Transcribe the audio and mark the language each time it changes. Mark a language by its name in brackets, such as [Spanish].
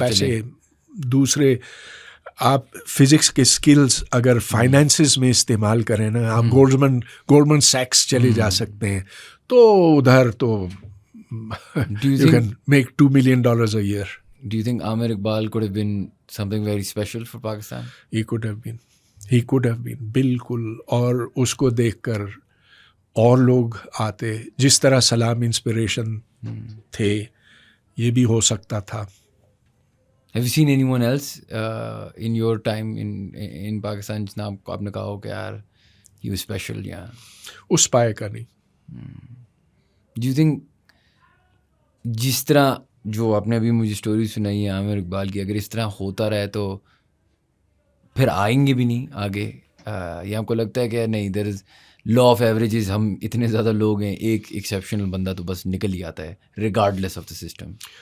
[Urdu] پیسے دوسرے, آپ فزکس کے سکلز اگر فائنینسز میں استعمال کریں نا, آپ گولڈمن سیکس چلے جا سکتے ہیں, تو ادھر تو [English] you can make $2 million a year. Do you think Amir Iqbal could have been something very special for Pakistan? He could have been, [Urdu] بالکل. اور اس کو دیکھ کر اور لوگ آتے, جس طرح سلام انسپریشن تھے, یہ بھی ہو سکتا تھا. [English] Have you seen anyone else in your time in Pakistan [Urdu] جس نے آپ نے کہا ہو کہ یار [English] he was special؟ [Urdu] یا اس پائے کا نہیں. [English] Do you think [Urdu] جس طرح جو آپ نے ابھی مجھے اسٹوری سنائی ہے عامر اقبال کی, اگر اس طرح ہوتا رہے تو پھر آئیں گے بھی نہیں آگے, یا آپ کو لگتا ہے کہ نہیں دیر از لا آف ایوریجز, ہم اتنے زیادہ لوگ ہیں, ایک ایکسیپشنل بندہ تو بس نکل ہی آتا ہے ریگارڈلیس آف دا سسٹم؟